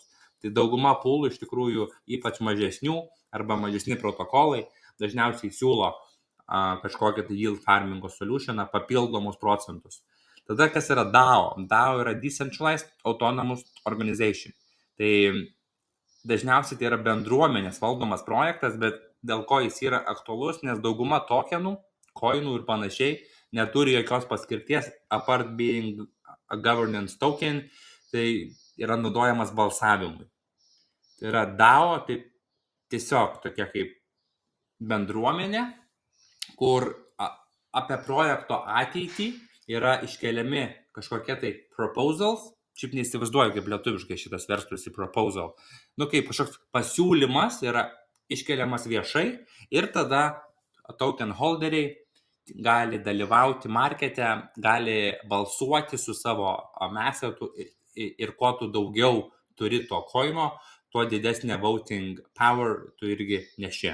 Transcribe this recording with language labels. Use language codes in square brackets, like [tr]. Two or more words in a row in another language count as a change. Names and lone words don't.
[lt] Tai dauguma poolų iš tikrųjų, ypač mažesnių arba mažesni protokolai, dažniausiai siūlo kažkokią tai [en] yield farmingo solutioną, [lt] papildomus procentus. Tada kas yra DAO? DAO yra [en] Decentralized Autonomous Organization. [lt] Tai dažniausiai tai yra bendruomenės valdomas projektas, bet dėl ko jis yra aktualus, nes dauguma tokenų, coinų ir panašiai neturi jokios paskirties, [en] apart being a governance token, [lt] tai yra naudojamas balsavimui. Tai yra DAO, tai tiesiog tokia kaip bendruomenė, kur apie projekto ateitį yra iškeliami kažkokie tai proposals, šiaip neįsivaizduoju, kaip lietuviškai šitas verstųsi proposal, kaip kažkoks pasiūlymas yra iškeliamas viešai ir tada [en] token holderiai [lt] gali dalyvauti markete, gali balsuoti su savo assetu ir kuo tu daugiau turi to coino, tuo didesnė [en] voting power [lt] tu irgi neši.